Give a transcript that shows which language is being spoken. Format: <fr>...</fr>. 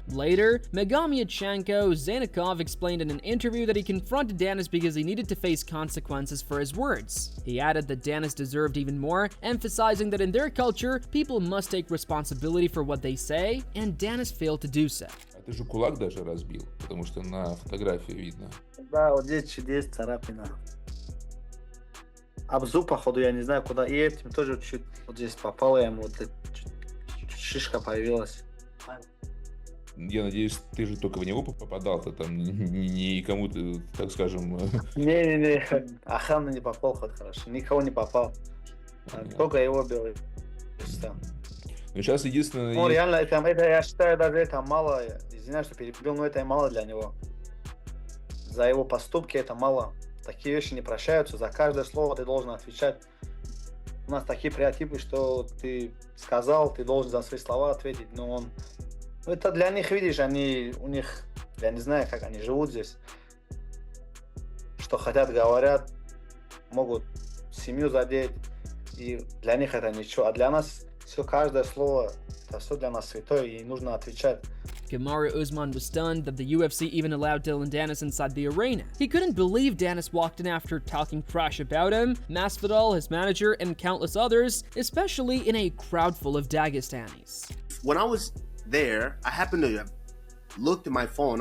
<en>Later, Magomianchenko Zainikov explained in an interview that he confronted Danis because he needed to face consequences for his words. He added that Danis deserved even more, emphasizing that in their culture, people must take responsibility for what they say, and Danis failed to do so.</en> <ru>Ты же кулак даже разбил, потому что на фотографии видно. Да, вот здесь царапина. Об зуб, походу, я не знаю, куда. И этим тоже чуть вот здесь попало ему, вот шишка появилась. Я надеюсь, ты же только в него попадал, ты там не кому-то, так скажем... Не, охрана не попал, хоть хорошо, никого не попал. Только его бил. Ну, сейчас единственное... Ну, реально, это, я считаю, даже это мало. Извиняюсь, что перебил, но это мало для него. За его поступки это мало. Такие вещи не прощаются, за каждое слово ты должен отвечать. У нас такие стереотипы, что ты сказал, ты должен за свои слова ответить, но он... Ну, это для них, видишь, у них, я не знаю, как они живут здесь. Что хотят, говорят, могут семью задеть, и для них это ничего. А для нас все, каждое слово, это все для нас святое, и нужно отвечать.</ru> <en>Kamaru Usman was stunned that the UFC even allowed Dillon Danis inside the arena. He couldn't believe Danis walked in after talking trash about him, Masvidal, his manager, and countless others, especially in a crowd full of Dagestanis. When I was there, I happened to have looked at my phone.</en>